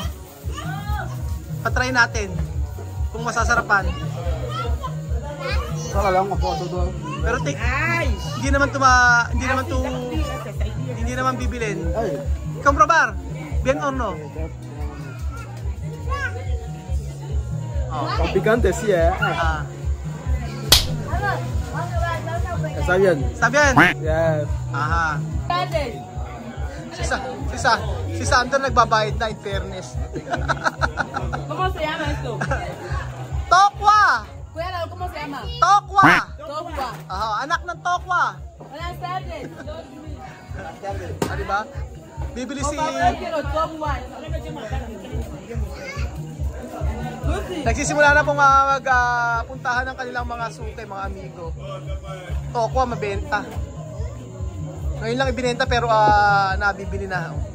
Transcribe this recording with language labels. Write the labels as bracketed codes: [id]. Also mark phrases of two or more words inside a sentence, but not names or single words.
[tl] Patry natin kung masasarapan. Saka lang ako doon. Pero ay. hindi naman bibilin. Ay. [es] Komprobar. Bien or no? [tl] Ang [es] picante sí [tl] eh. [es] Está bien. Está bien. [en] Yes. [tl] Aha. Si Sander nagbabayad na, [en] in fairness. [es] ¿Cómo se llama esto? Tokwa! Cuéntalo, ¿cómo se llama? Tokwa! Tokwa. [tl] Aha, anak ng Tokwa. [es] Buenas tardes. [tl] Diba? Bibili si... [es] Quiero Tokwa. [tl] Nagsisimula na pong magpuntahan ng kanilang mga suke, mga amigo. Tokwa, mabenta. Ngayon lang ibinenta pero nabibili na.